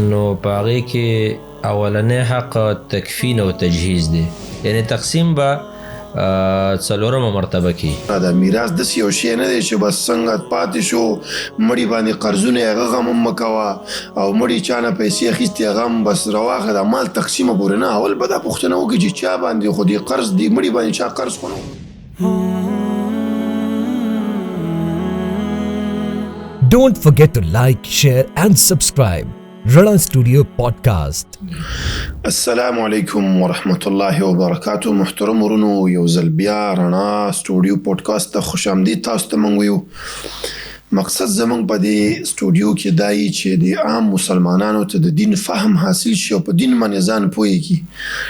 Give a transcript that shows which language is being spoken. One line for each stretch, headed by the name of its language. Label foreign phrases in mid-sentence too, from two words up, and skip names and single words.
Pashto: نو په هغې کې اولنی حق تکفین او تجهیز دی، یعنې تقسیم به څلورمه مرتبه کې. دا میراث داسې یو شی نه دی چې بس څنګه پاتې شو مړي باندې قرضونه یې هغه غم هم مه کوه او مړي چا نه پیسې اخیستې هغه هم بس رواخه د مال تقسیمه پورې نه. اول به دا پوښتنه وکړي چې چا باندې خو دې قرض دی مړي باندې چا قرض خو نه.
English: Don't forget to like, share and subscribe.
Pashto: رڼا سټوډیو پادکاسټ.
Arabic: السلام علیکم ورحمت الله وبرکاتو.
Pashto: محترم ورونو، یو ځل بیا رڼا سټوډیو پادکاسټ ته
Persian: خوش آمدید
Pashto: تاسو ته موږ ویو. مقصد زمونږ په دې سټوډیو کې دا یي چې د عام مسلمانانو ته د دین فهم حاصل شي او په دین باندې ځان پوهېږي.